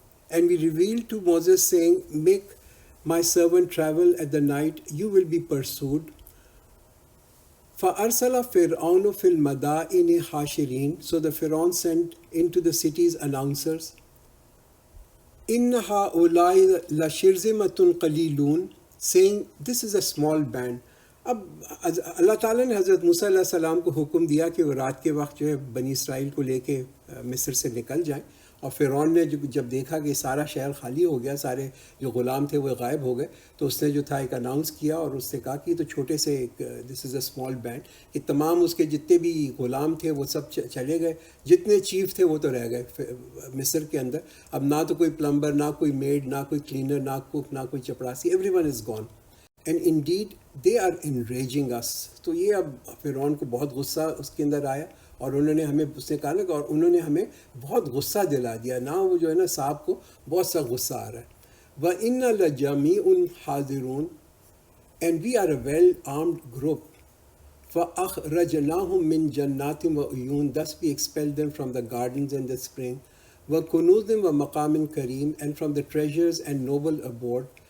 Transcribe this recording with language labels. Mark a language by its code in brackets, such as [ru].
[en] And we revealed to Moses saying, make my servant travel at the night, you will be pursued. [ar] فَأَرْسَلَ فِرْعَوْنُ فِي الْمَدَائِنِ حَاشِرِينَ. [en] So the Pharaoh sent into the cities announcers. [ar] إِنَّ هَؤُلَاءِ لَشِرْذِمَةٌ قَلِيلُونَ, [en] saying this is a small band. [ur] اب اللہ تعالیٰ نے حضرت موسیٰ علیہ السلام کو حکم دیا کہ وہ رات کے وقت جو ہے بنی اسرائیل کو لے کے مصر سے نکل جائیں. اور فرعون نے جب دیکھا کہ سارا شہر خالی ہو گیا، سارے جو غلام تھے وہ غائب ہو گئے، تو اس نے جو تھا ایک اناؤنس کیا اور اس نے کہا کہ تو چھوٹے سے ایک [en] this is a small band, [ur] کہ تمام اس کے جتنے بھی غلام تھے وہ سب چلے گئے، جتنے چیف تھے وہ تو رہ گئے مصر کے اندر. اب نہ تو کوئی پلمبر، نہ کوئی میڈ، نہ کوئی کلینر، نہ کوک، نہ کوئی چپراسی، [en] Every one is gone. And indeed they are enraging us. [ur] تو یہ اب فرعون کو بہت غصہ اس کے اندر آیا، اور انہوں نے ہمیں، اس نے کہا نا، اور انہوں نے ہمیں بہت غصہ دلا دیا نا. وہ جو ہے نا صاحب کو بہت سا غصہ آ رہا ہے. [ar] وَإِنَّ لَجَمِيعٌ حَاذِرُونَ, [en] and we are a well armed group. [ar] فَأَخْرَجْنَاهُمْ مِنْ جَنَّاتٍ وَعُيُونٍ, [en] thus we expelled them from the gardens and the spring. [ar] وَكُنُوزٍ وَمَقَامٍ كَرِيمٍ, [en] and from the treasures and noble abode.